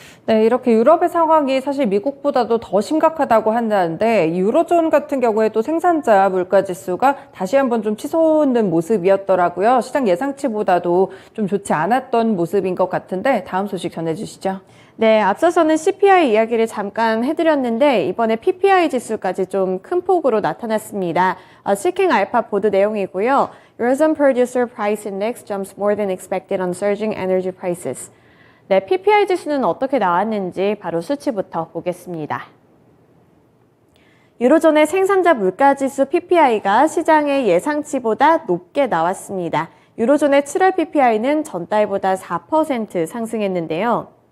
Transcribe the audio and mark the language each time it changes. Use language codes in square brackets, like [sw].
[ko] 네, 이렇게 유럽의 상황이 사실 미국보다도 더 심각하다고 한다는데 유로존 같은 경우에도 생산자 물가지수가 다시 한번 좀 치솟는 모습이었더라고요. 시장 예상치보다도 좀 좋지 않았던 모습인 것 같은데 다음 소식 전해주시죠. 네, 앞서서는 CPI 이야기를 잠깐 해드렸는데 이번에 PPI 지수까지 좀 큰 폭으로 나타났습니다. 시킹 알파 보도 내용이고요. [en] Eurozone Producer Price Index jumps more than expected on surging energy prices. [ko] 네, PPI 지수는 어떻게 나왔는지 바로 수치부터 보겠습니다. 유로존의 생산자 물가지수 PPI가 시장의 예상치보다 높게 나왔습니다. 유로존의 7월 PPI는 전달보다 4% 상승했는데요.